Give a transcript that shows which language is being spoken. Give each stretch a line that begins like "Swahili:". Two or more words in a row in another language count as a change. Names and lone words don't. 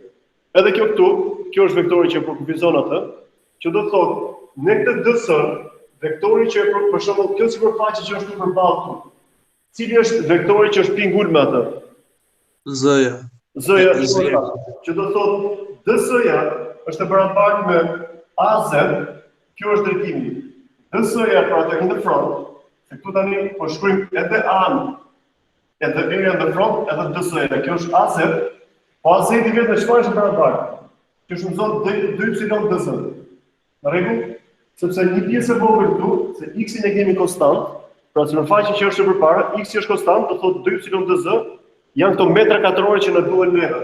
Albanian: Edhe kjo këtu, kjo është vektori që përkufizon atë, që do thotë, në këtë DS, vektori që për shembull kjo sipërfaqe që është këtu përballë këtu. Cili është vektori që është pingur me atë? Z-ja. Z-ja që do thotë DS-ja është e barabartë me AZ, kjo është drejtimi. DS-ja pra të
English: in the front,
Albanian: se këtu tani po shkruajmë edhe A-n, edhe
English: area in the front,
Albanian: edhe DS-ja. Kjo është AZ, po AZ-i vetë me çfarë është barabartë? Që është mëson 2y dz. Në rregull? Sepse një pjesë e vogël këtu, se x-in e kemi konstant, pra sipërfaqja që është përpara, x-i është konstant, do thotë 2y dz, janë këto metra katror që na duhen neve.